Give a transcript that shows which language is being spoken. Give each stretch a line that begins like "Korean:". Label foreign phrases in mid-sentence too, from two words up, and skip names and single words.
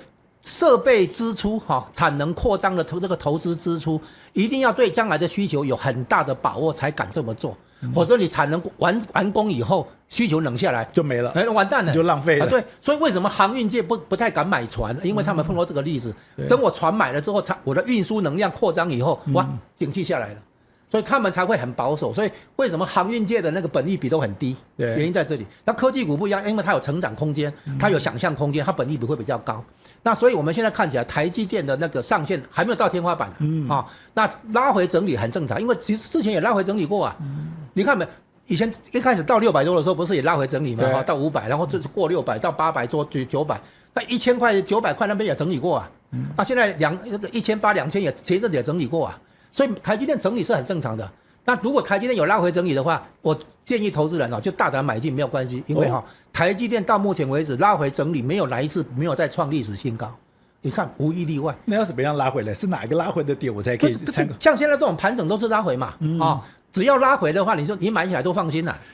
Chinese: 設備支出產能擴張的這個投資支出，一定要對將來的需求有很大的把握才敢這麼做，否則你產能完工以後，需求冷下來就沒了，完蛋了，就浪費了。對，所以為什麼航運界不太敢買船？因為他們碰到這個例子，等我船買了之後，我的運輸能量擴張以後，哇，景氣下來了。所以他們才會很保守，所以為什麼航運界的那個本益比都很低？原因在這裡。那科技股不一樣，因為它有成長空間，它有想象空間，它本益比會比較高。那所以我們現在看起來，台積電的那個上限還沒有到天花板那拉回整理很正常，因為其實之前也拉回整理過啊。你看沒？以前一開始到600多的時候，不是也拉回整理嗎？到500，然後就過600到800多900，那1000塊900塊那邊也整理過啊。那現在1800、2000也前陣子也整理過啊。所以台積電整理是很正常的。那如果台積電有拉回整理的話，我建議投資人就大膽買進沒有關係，因為台積電到目前為止拉回整理沒有來一次，沒有再創歷史新高。你看無一例外。那要怎麼樣拉回來？是哪一個拉回的點我才可以參考？像現在這種盤整都是拉回嘛，只要拉回的話，你買起來都放心啦。